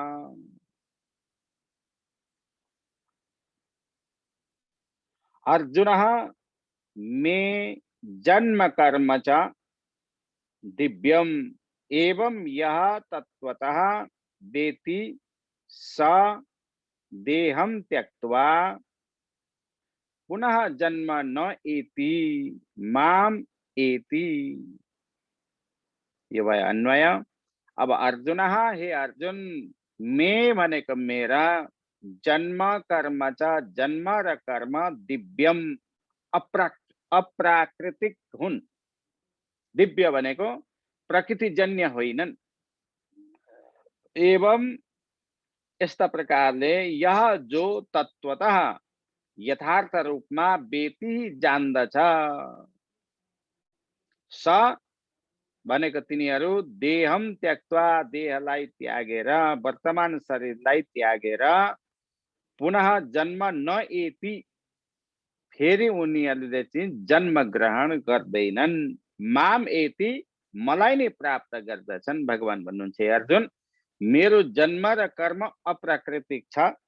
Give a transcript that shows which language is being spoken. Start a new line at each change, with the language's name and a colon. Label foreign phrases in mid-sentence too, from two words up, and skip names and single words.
Sanskrit: अर्जुनः मे जन्म कर्म च दिव्यम एवं यह तत्त्वतः वेति स देहं त्यक्त्वा पुनः जन्म न एति माम एति।
Nepali: ये वह अन्वय। अब अर्जुन, हे अर्जुन, मैं भनेको मेरा,
Sanskrit: जन्म कर्म च
Nepali: जन्म र कर्म दिव्यम अप्राकृतिक हुन्। दिव्य भनेको प्रकृतिजन्य होइनन्। एवं यस्ता प्रकारले यह जो तत्वतः यथार्थ रूपमा बेती जान्दछ, स भनेको तिनीहरू
Sanskrit: देहम त्यक्त्वा
Nepali: देहलाई त्यागेर, वर्तमान शरीरलाई त्यागेर,
Sanskrit: पुनः जन्म न एति
Nepali: फेरि उनीहरूले चाहिँ जन्म ग्रहण गर्दैनन्,
Sanskrit: माम एति
Nepali: मलाई नै प्राप्त गर्दछन्। भगवान भन्नुहुन्छ, हे अर्जुन, मेरो जन्म र कर्म अप्राकृतिक छ।